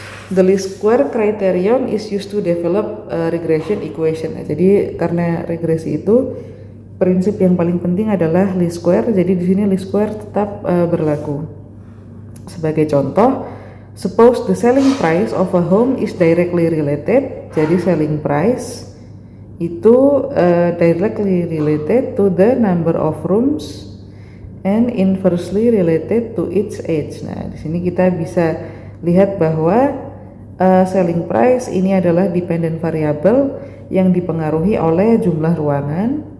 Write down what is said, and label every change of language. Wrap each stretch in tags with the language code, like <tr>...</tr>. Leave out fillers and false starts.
<en>The least square criterion is used to develop regression equation.</en> <id>Nah, jadi karena regresi itu prinsip yang paling penting adalah least square. Jadi di sini</id> <en>least square</en> <id>tetap berlaku. Sebagai contoh,</id> <en>suppose the selling price of a home is directly related.</en> <id>Jadi</id> <en>selling price</en> <id>itu</id> <en>directly related to the number of rooms and inversely related to its age.</en> <id>Nah, di sini kita bisa lihat bahwa selling price ini adalah dependent variable yang dipengaruhi oleh jumlah ruangan.</id>